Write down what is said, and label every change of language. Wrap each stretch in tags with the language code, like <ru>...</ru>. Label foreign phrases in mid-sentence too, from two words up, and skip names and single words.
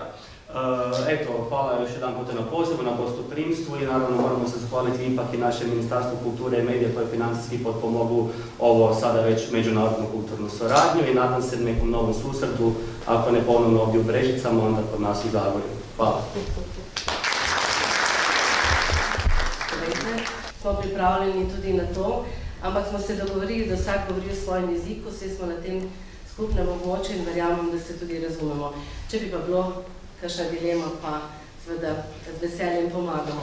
<hr>Eto, hvala još jedan puta na pozivu, na gostoprimstvu i naravno moramo se zahvaliti ipak i našem Ministarstvu kulture i medija koje financijski potpomogu ovo sada već međunarodnu kulturnu suradnju i nadam se nekom novom susretu, ako ne ponovno ovdje u Brežicama, onda kod nas u Zagorju. Hvala.</hr> <sl>Smo pripravljeni tudi na to, ampak smo se dogovorili, da vsak govori o svojem jeziku, vse smo na tem skupnem območju in verjamem, da se tudi razumemo. Če bi pa bilo kakšna dilema, pa seveda z veseljem pomagamo.</sl>